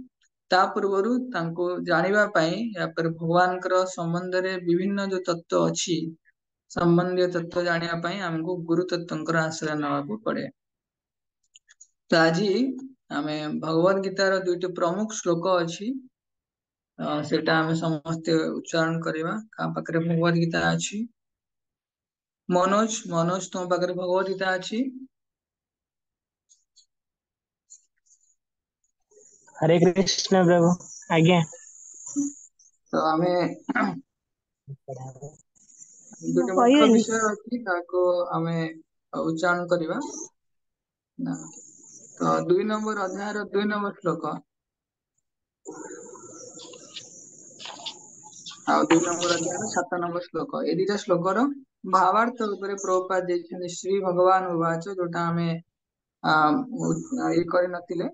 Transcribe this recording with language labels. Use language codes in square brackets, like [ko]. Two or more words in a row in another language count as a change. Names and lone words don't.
[or] ତା ପୂର୍ବରୁ ତାଙ୍କୁ ଜାଣିବା ପାଇଁ ୟାପରେ ଭଗବାନଙ୍କର ସମ୍ବନ୍ଧରେ ବିଭିନ୍ନ ଯୋଉ ତତ୍ଵ ଅଛି, ସମ୍ବନ୍ଧୀୟ ତତ୍ଵ ଜାଣିବା ପାଇଁ ଆମକୁ ଗୁରୁ ତତ୍ଵଙ୍କର ଆଶ୍ରୟ ନେବାକୁ ପଡେ। ତ ଆଜି ଆମେ ଭଗବତ ଗୀତାର ଦୁଇଟି ପ୍ରମୁଖ ଶ୍ଲୋକ ଅଛି, ସେଟା ଆମେ ସମସ୍ତେ ଉଚ୍ଚାରଣ କରିବା। କାହା ପାଖରେ ଭଗବତ ଗୀତା ଅଛି? ମନୋଜ ତୁମ ପାଖରେ ଭଗବତ ଗୀତା ଅଛି? ହରେ କୃଷ୍ଣ ପ୍ରଭୁ। ଆଜ୍ଞା। ତ ଆମେ ଦୁଇଟି ମୁଖ୍ୟ କହିବେନି। ବିଷୟ ଅଛି, ତାକୁ ଆମେ ଉଚ୍ଚାରଣ କରିବା ନା। ତ 2 ନମ୍ବର ଅଧ୍ୟାୟର 2 ନମ୍ବର ଶ୍ଲୋକ ଆଉ 2 ନମ୍ବର ଅଧ୍ୟାୟର 7 ନମ୍ବର ଶ୍ଲୋକ, ଏ ଦିଟା ଶ୍ଲୋକର ଭାବାର୍ଥ ଉପରେ ପ୍ରଭୁପାଦ ଦେଇଛନ୍ତି [sa] ଶ୍ରୀ ଭଗବାନ ଉବାଚ, [or] ଯୋଉଟା ଆମେ ଇଏ କରିନଥିଲେ।